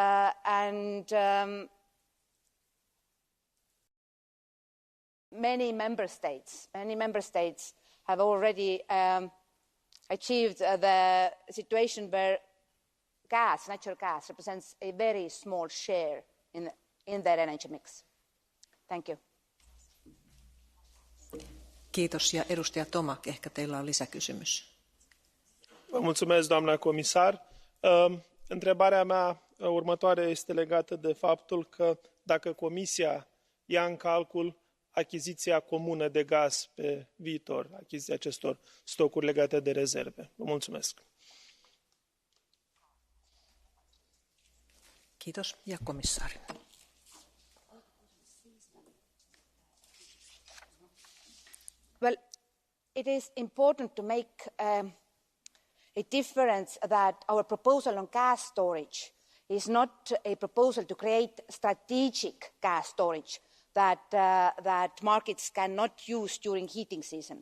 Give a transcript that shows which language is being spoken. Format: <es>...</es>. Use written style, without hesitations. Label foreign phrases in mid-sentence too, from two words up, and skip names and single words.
<en>many member states have already achieved the situation where natural gas represents a very small share in their energy mix. Thank you.</en> <fi>Kiitos. Ja edustaja Tomak, ehkä teillä on lisäkysymys.</fi> <ro>Vă mulțumesc, doamna comisar. Întrebarea mea următoare este legată de faptul că dacă Comisia ia în calcul achiziția comună de gaz pe viitor, achiziția acestor stocuri legate de rezerve. Vă mulțumesc.</ro> <fi>Kiitos. Ja komissaari.</fi> <en>Well, it is important to make a difference that our proposal on gas storage is not a proposal to create strategic gas storage that markets cannot use during heating season.</en>